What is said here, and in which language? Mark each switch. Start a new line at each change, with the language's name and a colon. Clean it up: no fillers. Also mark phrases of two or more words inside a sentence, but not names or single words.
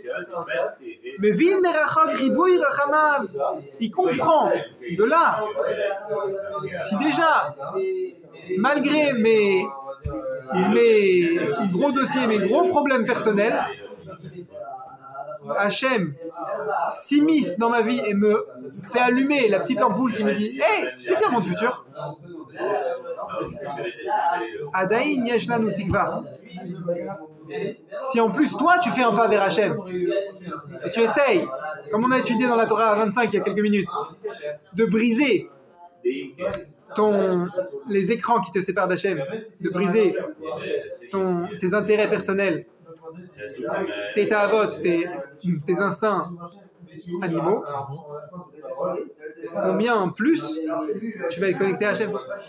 French: Mais il comprend de là, si déjà, malgré mes gros dossiers, mes gros problèmes personnels, Hachem s'immisce dans ma vie et me fait allumer la petite ampoule qui me dit « Hey, tu sais bien mon futur ?»
Hebrew: עדיין יש לנו תקווה.
French: Si en plus toi tu fais un pas vers Hachem et tu essayes, comme on a étudié dans la Torah 25 il y a quelques minutes, de briser les écrans qui te séparent d'Hachem, de briser tes intérêts personnels, tes ta'avot, tes instincts animaux, combien en plus tu vas être connecté à Hachem.